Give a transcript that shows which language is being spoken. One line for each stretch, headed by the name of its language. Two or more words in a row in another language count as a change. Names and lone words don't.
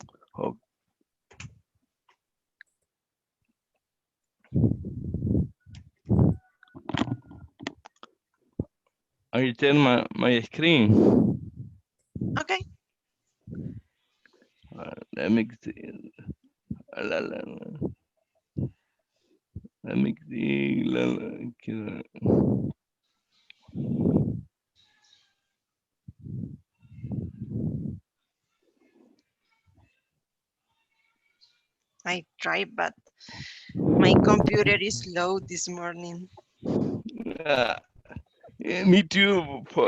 English: Oh, I turn my screen. Okay. Let me see. La, la, la. Let me see. La, la. I tried, but my computer is slow this morning. Ah, yeah, me too.